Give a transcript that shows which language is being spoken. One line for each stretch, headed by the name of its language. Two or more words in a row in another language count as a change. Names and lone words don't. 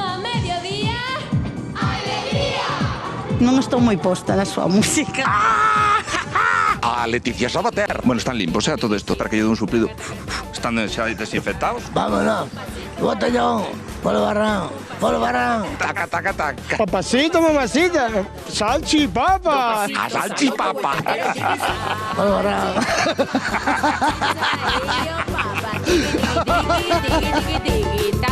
Galician: A mediodía, alegría. Non estou moi posta na súa música. A Leticia Sabater. Bueno, están limpos, todo esto, para que lle dé un suplido. Están xa desinfectados.
Spanish: Vámonos. Botellón. Polo barrán. Taca, taca, taca. Papacito, mamacita. Salchipapa. A salchipapa. Polo barrán. Tiki, tiki, tiki, tiki, tiki.